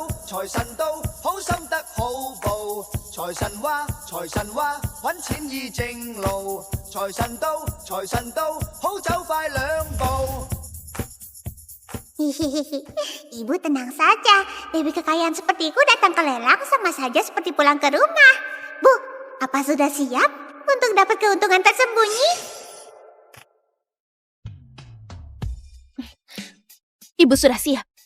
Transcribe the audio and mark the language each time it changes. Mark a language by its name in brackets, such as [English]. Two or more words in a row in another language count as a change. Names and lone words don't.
[Cantonese] 財神到，好心得好報。財神話，揾錢依正路。財神到，好走快兩步。 [Indonesian] Hihihi, Ibu tenang saja. Dewi kekayaan sepertiku datang ke lelang sama saja seperti pulang ke rumah. Bu, apa sudah siap untuk dapat keuntungan tersembunyi? Ibu sudah siap.